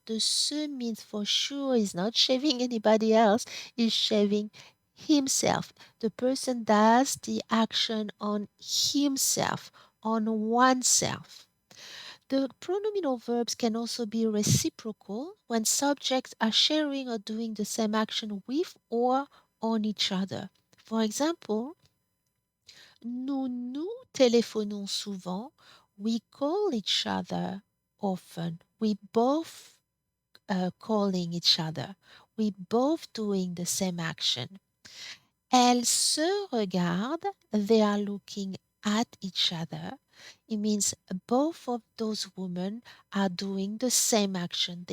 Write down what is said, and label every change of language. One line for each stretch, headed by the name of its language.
English: The se means for sure he's not shaving anybody else, he's shaving himself. The person does the action on himself, on oneself. The pronominal verbs can also be reciprocal when subjects are sharing or doing the same action with or on each other. For example,
French: nous nous téléphonons souvent.
English: We call each other often. We both calling each other. We both doing the same action.
French: Elles se regardent.
English: They are looking at each other. It means both of those women are doing the same action.